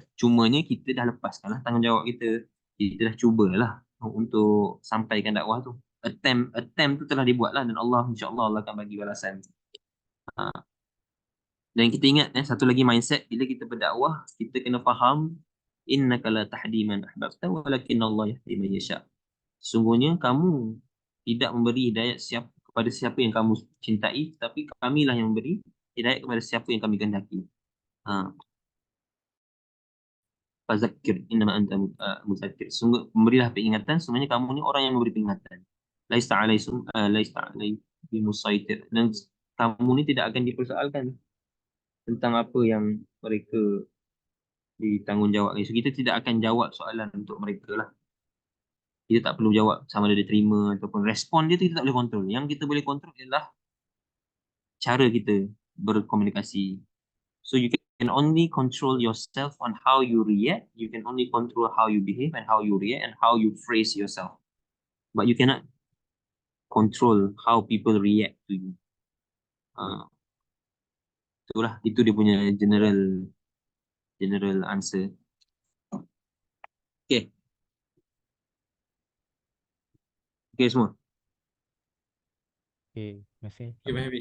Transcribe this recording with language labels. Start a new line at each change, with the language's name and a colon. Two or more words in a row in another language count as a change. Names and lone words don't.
Malay: Cumanya kita dah lepaskanlah tanggungjawab kita. Kita dah cubalah untuk sampaikan dakwah tu. Attempt tu telah dibuatlah, dan Allah, insya-Allah, Allah akan bagi balasan. Dan kita ingat satu lagi mindset bila kita berdakwah, kita kena faham
Arabic: إنك لا تهدي من أحببت ولكن الله يهدي من يشاء.
Malay: Sungguhnya kamu tidak memberi hidayat kepada siapa yang kamu cintai, tapi kamilah yang memberi hidayat kepada siapa yang kami kehendaki.
Arabic: فذكر إنما أنت مذكر.
Malay: Sungguh memberilah peringatan, sungguhnya kamu ni orang yang memberi peringatan.
Arabic: ليس عليه مسيطر.
Malay: Dan kamu ni tidak akan dipersoalkan tentang apa yang mereka ditanggungjawabkan. So kita tidak akan jawab soalan untuk mereka lah. Kita tak perlu jawab sama ada dia terima ataupun respon dia tu kita tak boleh kontrol. Yang kita boleh kontrol ialah cara kita berkomunikasi.
English: So you can only control yourself on how you react. You can only control how you behave and how you react and how you phrase yourself. But you cannot control how people react to you.
Malay: Itulah, itu dia punya
English: general answer.
Malay: Okay. Okay semua. Okay, terima kasih. Okay, Habib.